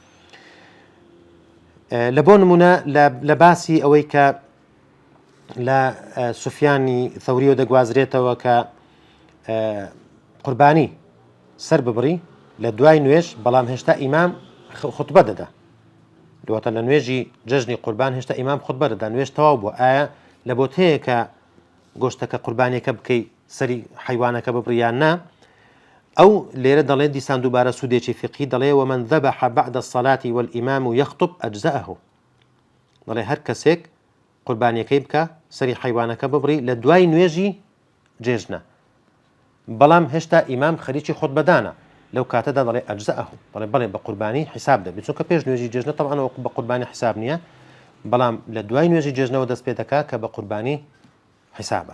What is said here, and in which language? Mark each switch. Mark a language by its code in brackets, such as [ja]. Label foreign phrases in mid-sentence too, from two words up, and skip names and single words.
[ckb] لە بۆ نمونە لە باسی ئەوەی کە لە سوفیانی ثەوریەوە دەگوازرێتەوە کە قوربانی سەر ببڕی لە دوای نوێژ، بەڵام هێشتا ئیمام خوتبە دەدا، دواتە لە نوێژی جەژنی قوربان هێشتا ئیمام خوتبە دەدا، نوێژ تەواو بووە. ئایا لە بۆ هەیە کە گۆشتەکە قوربانیەکە بکەی سەری حیوانەکە ببڕیان نا؟ ئەو لێرە دەڵێ دیسان دووبارە سوودێکی فقهی دەڵێ [ar] ومن ذبح بعد الصلاة والإمام يخطب أجزأه، [ckb] دەڵێ هەر کەسێک قوربانیەکەی بکە سەری حیوانەکە ببڕی لە دوای نوێژی جێژنە، بەڵام هێشتا ئیمام خەریکی خۆتبەدانە لەو کاتەدا دەڵێ ئەجزەه دەڵێ بەڵێ بە قوربانی حیساب دەبێت چونکە پێش نوێژی جێژنە تەمانەوە بە قوربانی حیساب نییە بەڵام لە دوای نوێژی جێژنەوە دەست پێ دەکات کە بە قوربانی حیسابە.